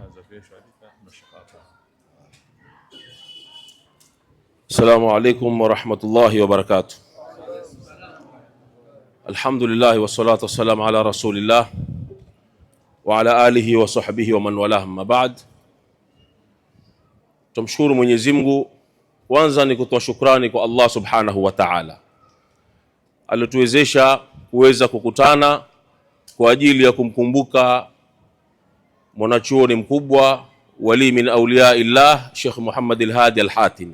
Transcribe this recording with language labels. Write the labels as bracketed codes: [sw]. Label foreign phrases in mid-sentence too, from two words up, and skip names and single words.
[ar] السلام عليكم ورحمة الله وبركاته. الحمد لله والصلاة والسلام على رسول الله وعلى آله وصحبه ومن والاه، أما بعد. [sw] Tumshukuru Mwenyezi Mungu. Kwanza ni kutoa shukrani kwa Allah [ar] سبحانه وتعالى [sw] alituwezesha kuweza kukutana kwa ajili ya kumkumbuka mwanachuoni mkubwa, [ar] ولي من أولياء الله, [sw] Sheikh Muhammad al-Hadi al-Hatimi.